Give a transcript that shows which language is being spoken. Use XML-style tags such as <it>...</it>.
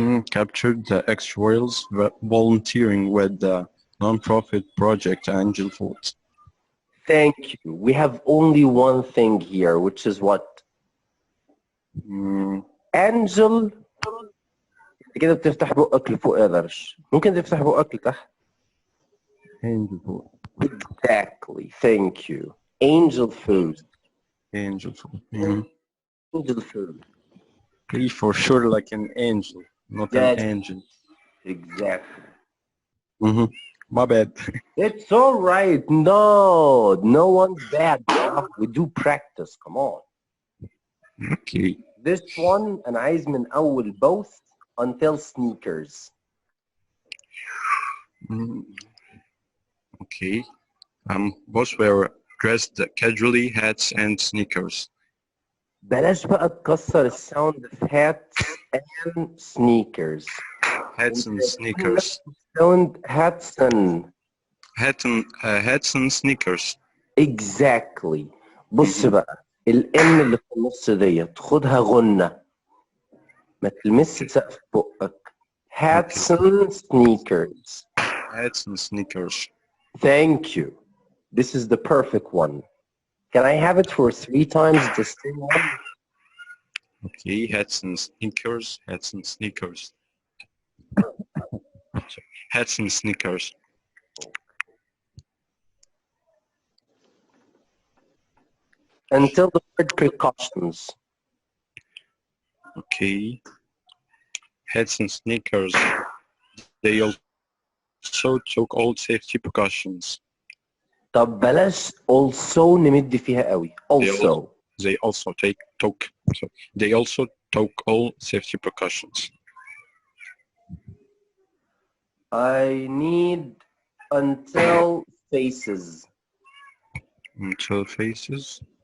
<en>Captured the ex-royals volunteering with the non-profit project Angel Food. Thank you. We have only one thing here, which is what? Angel.</en> <ar>كده بتفتح بقك لفوق يا درش. ممكن تفتح بقك لتحت.</ar> <en>Angel Food. Exactly. Thank you. Angel Food. Angel Food. Angel Food. Okay, for sure, like an angel, not an angel. Exactly. My bad. It's all right. No one's bad. We do practice. Come on. Okay. This one,</en> <ar>أنا عايز من أول</ar> <en>both until sneakers. Okay. Both were dressed casually, hats and sneakers.</en> <ar>بلاش بقى تكسر الساوند في</ar> <en>hats and sneakers. Hats and sneakers. Sound hats and sneakers. Exactly.</en> <ar>بص بقى الام اللي في النص ديت خدها غنة ما تلمس سقف بقك.</ar> <en>Hats and sneakers. Hats and sneakers. Thank you. This is the perfect one. Can I have it for 3 times the same one? Okay, hats and sneakers, hats and sneakers. Hats and sneakers. Until the word precautions. Okay. Hats and sneakers. They also took all safety precautions.</en> <ar>طب بلاش also نمد فيها قوي. Also.</ar> <en>They also took all safety precautions. I need until faces. Until faces.</en>